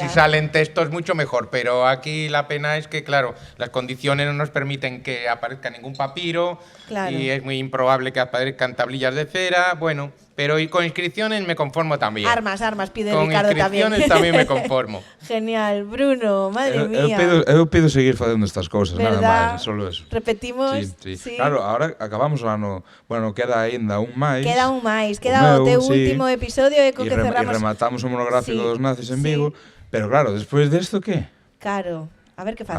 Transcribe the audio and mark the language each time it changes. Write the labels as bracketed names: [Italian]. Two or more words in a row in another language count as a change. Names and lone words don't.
[Spanish] Si salen textos, mucho mejor. Pero aquí la pena es que, claro, las condiciones no nos permiten que aparezca ningún papiro. Claro. Y es muy improbable que aparezcan tablillas de cera. Bueno, pero y con inscripciones me conformo también. Armas, pide con Ricardo también. inscripciones también me conformo. Genial. Bruno, madre mía. [Galician] Eu pido seguir facendo estas cousas, nada [Spanish] ¿Verdad? máis, solo eso. Repetimos. Sí. Claro, ahora acabamos [Galician] o ano, bueno, queda aínda un máis. Queda un máis, queda o teu último episodio e co que cerramos. E rematamos o monográfico dos nazis en [Spanish] sí. [Galician] Vigo, pero claro, despois desto que? Claro. A ver que facemos.